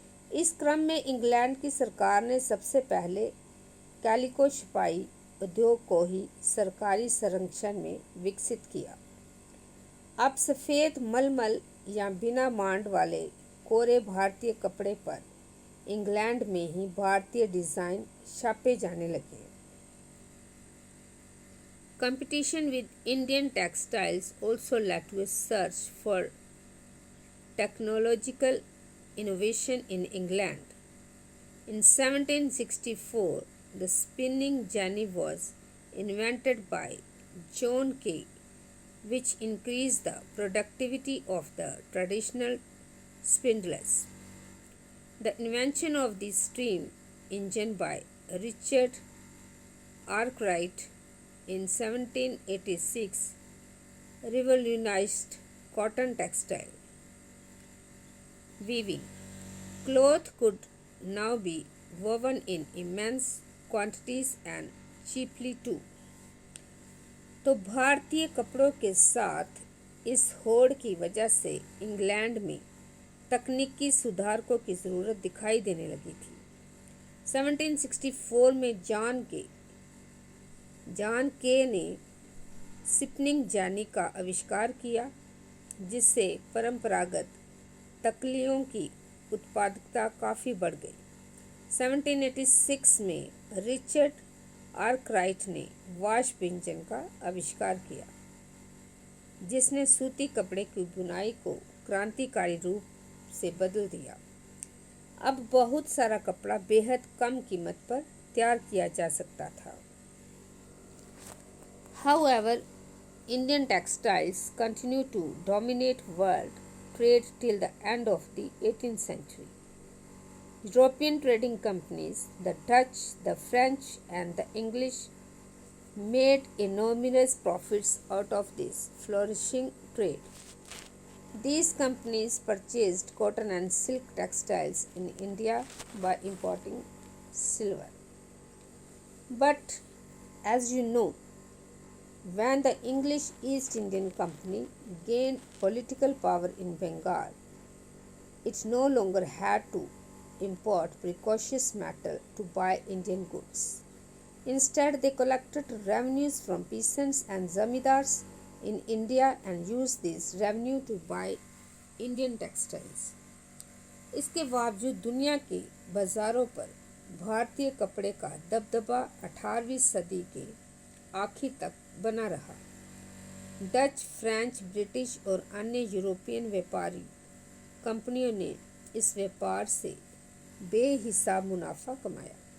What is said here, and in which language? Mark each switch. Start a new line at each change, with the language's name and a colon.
Hindi: इस क्रम में इंग्लैंड की सरकार ने सबसे पहले कैलिको छपाई उद्योग को ही सरकारी संरक्षण में विकसित किया। अब सफ़ेद मलमल या बिना मांड वाले कोरे भारतीय कपड़े पर इंग्लैंड में ही भारतीय डिज़ाइन छापे जाने लगे।
English: Competition with Indian textiles also led to a search for technological innovation in England. In 1764, the spinning jenny was invented by John Kay, which increased the productivity of the traditional spindles. The invention of the steam engine by Richard Arkwright in 1786 revolutionized cotton textile. Weaving. Cloth could now be woven in immense quantities and cheaply too.
Hindi: तो भारतीय कपड़ों के साथ इस होड़ की वजह से इंग्लैंड में तकनीकी सुधारकों की ज़रूरत दिखाई देने लगी थी। 1764 में जॉन के ने स्पिनिंग जेनी का आविष्कार किया, जिससे परंपरागत तकलियों की उत्पादकता काफ़ी बढ़ गई। 1786 में रिचर्ड आर्कराइट ने वास्प इंजन का आविष्कार किया, जिसने सूती कपड़े की बुनाई को क्रांतिकारी रूप से बदल दिया। अब बहुत सारा कपड़ा बेहद कम कीमत पर तैयार किया जा सकता था।
English: However, Indian textiles continue to dominate world trade till the end of the 18th century. European trading companies, the Dutch, the French, and the English, made enormous profits out of this flourishing trade. These companies purchased cotton and silk textiles in India by importing silver. But as you know, when the English East Indian Company gained political power in Bengal, it no longer had to import precious metal to buy Indian goods. Instead, they collected revenues from peasants and zamindars in India and used this revenue to buy Indian textiles.
Hindi: इसके बावजूद दुनिया के बाज़ारों पर भारतीय कपड़े का दबदबा 18वीं सदी के आखिर तक बना रहा। डच, फ्रेंच, ब्रिटिश और अन्य यूरोपियन व्यापारी कंपनियों ने इस व्यापार से बेहिसाब मुनाफा कमाया।